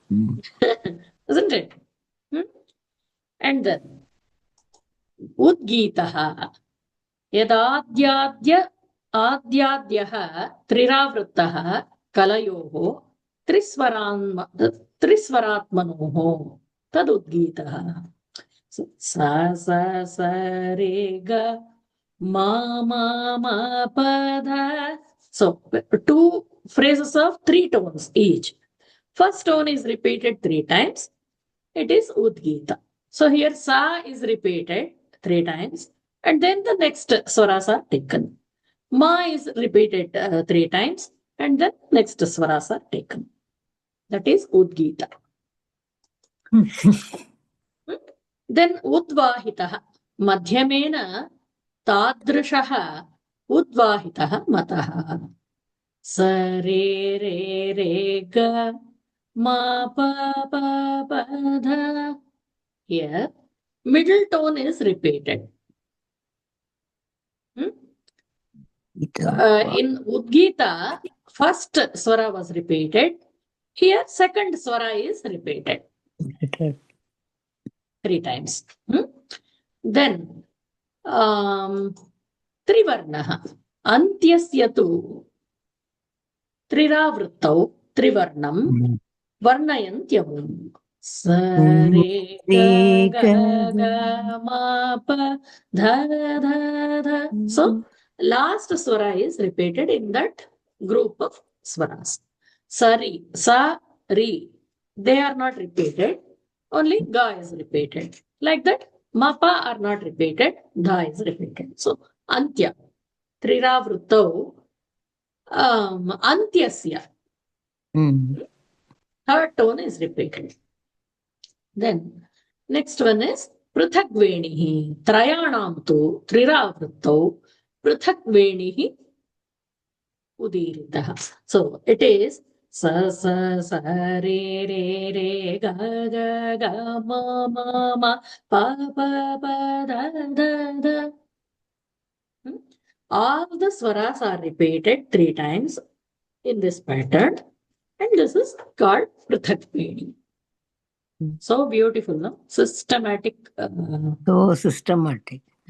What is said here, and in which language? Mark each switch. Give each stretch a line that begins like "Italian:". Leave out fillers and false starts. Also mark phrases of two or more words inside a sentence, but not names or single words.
English: Isn't it? And then
Sanskrit: उद्गीथः यदाद्यः त्रिरावृत्तः कलयोः त्रिस्वरात्मनोः तद् उद्गीथः. Sa sa sa re ga ma ma ma pa dha.
English: So 2 phrases of 3 tones each. First tone is repeated 3 times. It is udgita. So here sa is repeated 3 times, and then the next swaras are taken. Ma is repeated 3 times, and then next swaras are taken. That is udgita.
Sanskrit: Then उद्वाहितः मध्यमेन तादृशः उद्वाहितः मतः. Sa re re re ga ma pa pa pa dha.
English: Here middle tone is repeated. In udgita first swara was repeated. Here second swara is repeated 3 times.
Sanskrit: Then त्रिवर्णः अन्त्यस्य तु त्रिरावृत्तौ त्रिवर्णम् वर्णयन्त्यम्. Sa re ga ga ma pa dha dha dha.
English: So last swara is repeated in that group of swaras. Sari, sa, ri, they are not repeated. Only ga is repeated. Like that, ma pa are not repeated. Dha is repeated.
Sanskrit: So अन्त्य त्रिरावृत्तौ अन्त्यस्य.
English: Third tone is repeated. Then next one is
Sanskrit: पृथग्वेणिः त्रयाणां तु त्रिरावृत्तौ पृथक् वेणिः उदीरितः.
English: So it is sa sa sa re re re ga ga ga ma ma ma pa pa pa da da da. All the swaras are repeated 3 times in this pattern, and this is called Prithak Veni. So beautiful, no? Systematic. So systematic.